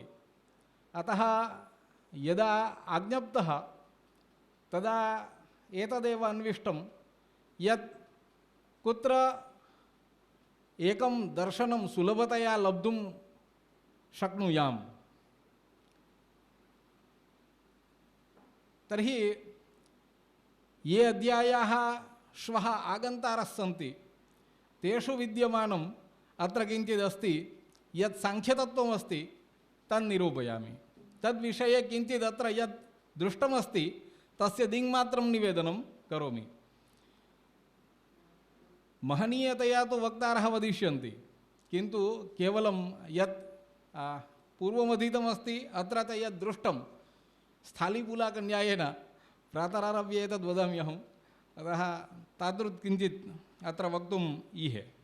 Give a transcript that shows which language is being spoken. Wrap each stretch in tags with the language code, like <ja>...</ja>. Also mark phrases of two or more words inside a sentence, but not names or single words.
<sa>अतः यदा आज्ञप्तः तदा एतदेव अन्विष्टं यत् कुत्र एकं दर्शनं सुलभतया लब्धुं शक्नुयाम्. तर्हि ये अध्यायाः श्वः आगन्तारः सन्ति तेषु विद्यमानम् अत्र किञ्चिदस्ति. यद सांख्यतत्वमस्ति तद निरूपयामि तद्विषये किंचिद अत्र यद दृष्टमस्ति तस्य दिंगमात्रम निवेदनम करोमि. महनीयतया तो वक्तारः वदिष्यन्ति किंतु केवलम यद पूर्वमधितम अस्ति अत्र यद दृष्टम स्थालीपूलाक न्यायेन प्रातरारभ्य एतद वदाम्यहम अतः तादृत किंचित अत्र वक्तुम ईहे.</sa>